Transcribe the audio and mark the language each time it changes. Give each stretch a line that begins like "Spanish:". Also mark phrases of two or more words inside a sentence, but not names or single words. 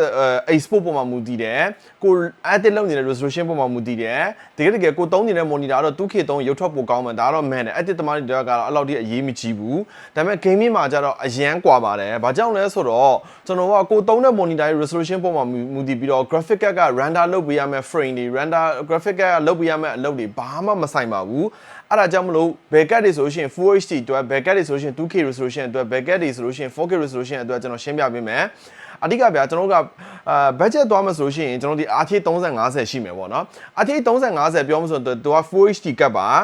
Burmese: export ပေါ်မှာမူတည်တယ်ကို edit လုပ်နေတဲ့ resolution ပေါ်မှာမူတည်တယ်တကယ်ကိုသုံးနေတဲ့ monitor တော့ 2K သုံးရုပ်ထွက်ပိုကောင်းမယ်ဒါကတော့ man တယ် edit သမားတွေကတော့ အဲ့လောက်ထိအရေးမကြီးဘူးဒါပေမဲ့ gaming မှာကျတော့အရန်ကွာပါတယ်ဘာကြောင့်လဲဆိုတော့ကျွန်တော်ကကိုသုံးတဲ့ monitor ရဲ့ resolution ပေါ်မှာမူတည်ပြီးတော့
English: graphic card
Burmese: က render လုပ်ပေးရမယ့် frame တွေ
English: render graphic card
Burmese: ကလုပ်ပေးရမယ့်အလုပ်တွေဘာမှမဆိုင်ပါဘူးအဲ့ဒါကြောင့်မလို့ backup တွေဆိုလို့ရှိရင် Full HD အတွက် backup တွေဆိုလို့ရှိရင် 2K resolution အတွက် backup တွေဆိုလို့ရှိရင် 4K resolution အတွက်ကျွန်တော်ရှင်းပြပေးမယ်အဓိကဗျာကျွန်တော်တို့ကbudget သွားမှာဆိုလို့ရှိရင်ကျွန်တော်ဒီ RTX 3050ရှိမယ်ပေါ့နော် RTX 3050ပြောမှဆိုတော့သူက Full HD ကတ်ပါ